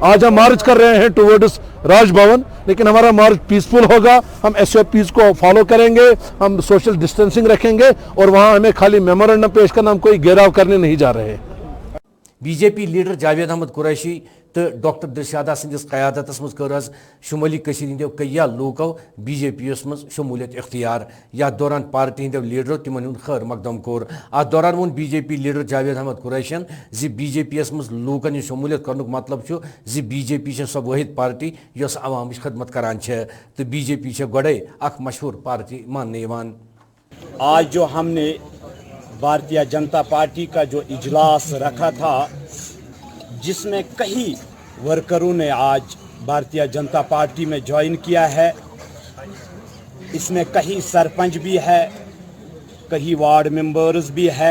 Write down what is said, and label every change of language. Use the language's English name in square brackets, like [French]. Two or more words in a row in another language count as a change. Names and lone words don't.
[Hindi] आज हम मार्च कर रहे हैं टुवर्ड्स राजभवन, लेकिन हमारा मार्च पीसफुल होगा। हम SOPs को फॉलो करेंगे, हम [English] social distancing [Hindi] रखेंगे और वहाँ हमें खाली मेमोरेंडम पेश करना, हम कोई घेराव करने नहीं जा रहे हैं। [Kashmiri] BJP लीडर जावेद अहमद कुरैशी तो डॉक्टर दिलशादा सिंदिस क़यादतस मज कर शुमाली कशीर हिंदो कईया लोको BJP मज शमूलियत इख्तियार। या दौरान पार्टी हिंदो लीडरो तिमन हुंद खैर मकदम कोर। अत दौरान वोन BJP लीडर जावेद अहमद कुरैशियन जि BJP मज लूकन यह शमूलियत करनुक मतलब छु जि BJP सो वाहिद पार्टी यस अवामिश खदमत करान छे, तो BJP गोड़े अख मशहूर पार्टी मानने यवान। [Hindi] आज जो हमने भारतीय जनता पार्टी का जो इजलास रखा था, जिसमें कई वर्करों ने आज भारतीय जनता पार्टी में ज्वाइन किया है, इसमें कई सरपंच भी है, कई [English] ward members [Hindi] भी है।